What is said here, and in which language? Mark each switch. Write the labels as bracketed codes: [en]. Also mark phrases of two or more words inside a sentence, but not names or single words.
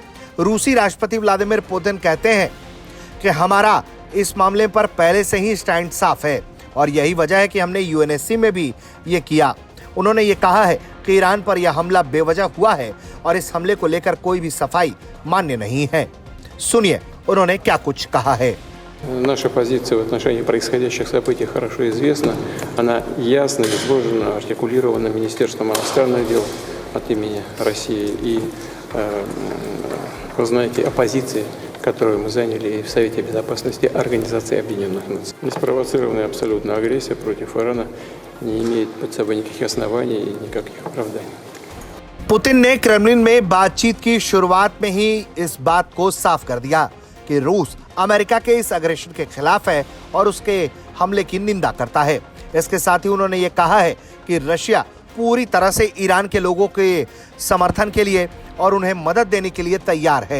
[hi] रूसी राष्ट्रपति व्लादिमीर पुतिन कहते हैं कि हमारा इस मामले पर पहले से ही स्टैंड साफ है और यही वजह है कि हमने यूएनएससी में भी ये किया। उन्होंने ये कहा है कि ईरान पर यह हमला बेवजह हुआ है और इस हमले को लेकर कोई भी सफाई मान्य नहीं है। सुनिए उन्होंने क्या कुछ कहा है। [ru] Наша позиция в отношении происходящих событий хорошо известна. Она ясно изложена, артикулирована Министерством иностранных дел от имени России. И вы знаете о позиции, которую мы заняли в Совете Безопасности Организации Объединенных Наций. Неспровоцированная абсолютно агрессия против Ирана не имеет под собой никаких оснований и никаких оправданий. [hi] पुतिन ने क्रेमलिन में बातचीत की शुरुआत में ही इस बात को साफ कर दिया कि रूस अमेरिका के इस अग्रेशन के खिलाफ है और उसके हमले की निंदा करता है। इसके साथ ही उन्होंने ये कहा है कि रशिया पूरी तरह से ईरान के लोगों के समर्थन के लिए और उन्हें मदद देने के लिए तैयार है।